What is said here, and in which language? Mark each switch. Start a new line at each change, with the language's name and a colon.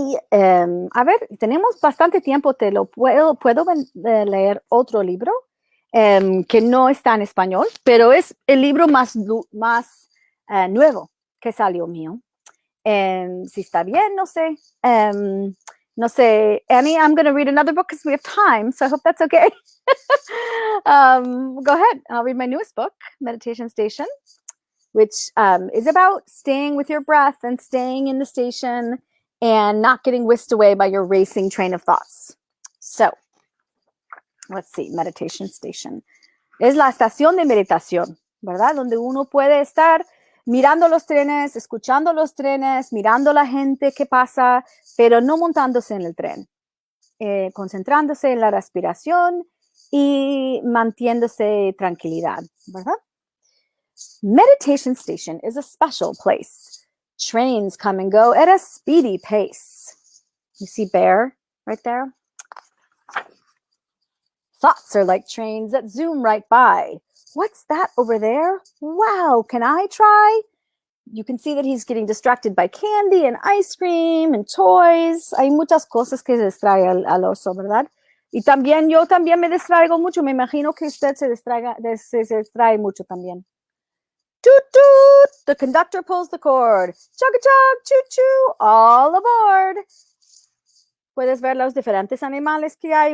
Spanish: A ver, tenemos bastante tiempo. Puedo leer otro libro que no está en español, pero es el libro más nuevo que salió mío. Si está bien, no sé. No sé.
English: Annie, I'm going to read another book because we have time, so I hope that's okay. Go ahead. I'll read my newest book, Meditation Station, which is about staying with your breath and staying in the station and not getting whisked away by your racing train of thoughts. So, let's see, Meditation Station.
Spanish: Es la estación de meditación, ¿verdad? Donde uno puede estar mirando los trenes, escuchando los trenes, mirando la gente que pasa, pero no montándose en el tren, concentrándose en la respiración y manteniéndose tranquilidad, ¿verdad?
English: Meditation Station is a special place. Trains come and go at a speedy pace. You see Bear right there? Thoughts are like trains that zoom right by. What's that over there? Wow, can I try? You can see that he's getting distracted by candy and ice cream and toys.
Spanish: Hay muchas cosas que distrae al oso, ¿verdad? Y también yo también me distraigo mucho. Me imagino que usted se distrae mucho también.
English: Toot toot! The conductor pulls the cord. Chug a chug, choo choo, all aboard.
Spanish: Puedes ver los diferentes animales que hay.